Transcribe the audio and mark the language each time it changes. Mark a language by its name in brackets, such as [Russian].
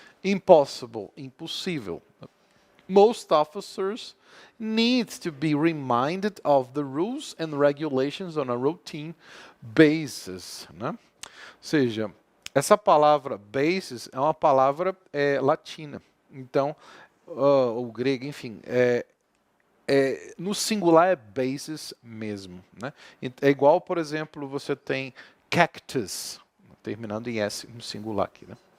[English] Impossible, [Portuguese] impossível. [English] Most officers need to be reminded of the rules and regulations on a routine basis, né? [Portuguese] Ou seja, essa palavra basis é uma palavra latina. Então, o grego, enfim, no singular é basis mesmo, né? É igual, por exemplo, você tem cactus, terminando em S no singular aqui, né?